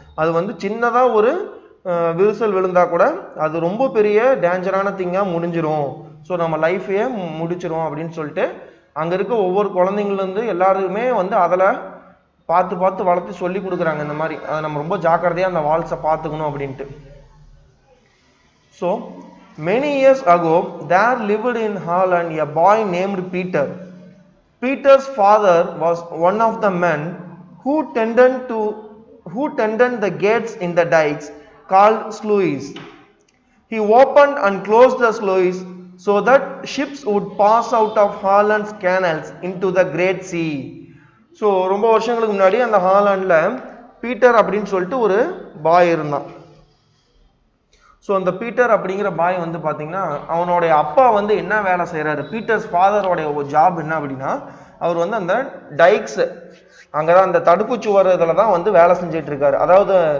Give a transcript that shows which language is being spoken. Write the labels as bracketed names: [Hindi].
[Tamil] அது வந்து சின்னதா ஒரு விரிசல் விழுந்தா கூட அது ரொம்ப பெரிய டேஞ்சரான திங்கா முடிஞ்சிரும். ஸோ நம்ம லைஃபையே முடிச்சிரும் அப்படின்னு சொல்லிட்டு அங்க இருக்க ஒவ்வொரு குழந்தைங்கள்லேருந்து எல்லாருமே வந்து அதில் பார்த்து வளர்த்து சொல்லி கொடுக்குறாங்க. இந்த மாதிரி அதை நம்ம ரொம்ப ஜாக்கிரதையா அந்த வால்ஸை பார்த்துக்கணும் அப்படின்ட்டு. [English] So many years ago there lived in Holland a boy named Peter. Peter's father was one of the men who tended the gates in the dikes called sluices. He opened and closed the sluices so that ships would pass out of Holland's canals into the Great Sea. [Tamil] So ரொம்ப வருஷங்களுக்கு முன்னாடி அந்த ஹாலாண்டில் Peter அப்படின்னு சொல்லிட்டு ஒரு பாய் இருந்தான். So அந்த Peter அப்படிங்கிற பாய் வந்து பார்த்தீங்கன்னா, அவனுடைய அப்பா வந்து என்ன வேலை செய்கிறாரு, பீட்டர்ஸ் ஃபாதரோடைய ஒரு ஜாப் என்ன அப்படின்னா, அவர் வந்து அந்த டைக்ஸ் அங்கே தான் அந்த தடுப்பு சுவர் இதில் தான் வந்து வேலை செஞ்சிட்டு இருக்காரு. அதாவது